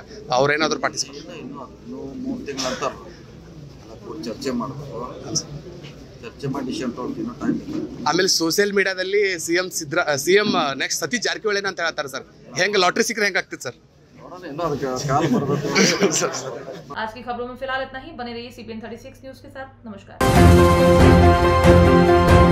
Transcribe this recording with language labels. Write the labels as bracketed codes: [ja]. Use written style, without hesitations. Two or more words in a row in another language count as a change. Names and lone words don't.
[kn] ಅವ್ರೇನಾದ್ರು ಪಾರ್ಟಿಸಿಪೇಟ್ ಇನ್ನೂ 3 ತಿಂಗಳ ನಂತರ ಚರ್ಚೆ ಮಾಡಬೇಕು. ಚರ್ಚೆ ಮಾಡಿ ಡಿಸಿಷನ್ ತೊಗೊಳ್ತೀವಿ. ಟೈಮ್ ಇಲ್ಲ. ಆಮೇಲೆ [en] social mediaದಲ್ಲಿ CM next [kn] ಸತೀಶ್ ಜಾರಕಿಹೊಳಿ ಅಂತ ಹೇಳ್ತಾರೆ ಸರ್. ಹೆಂಗೆ ಲಾಟ್ರಿ ಸಿಕ್ಕರೆ ಹೆಂಗೆ ಆಗ್ತದೆ ಸರ್? ನೋಡೋಣ, ಇನ್ನೂ ಅದಕ್ಕೆ ಕಾಲ ಬರಬೇಕು. [hi] आज की खबरों में फिलहाल इतना ही। बने रहिए CPN 36 न्यूज के साथ। नमस्कार।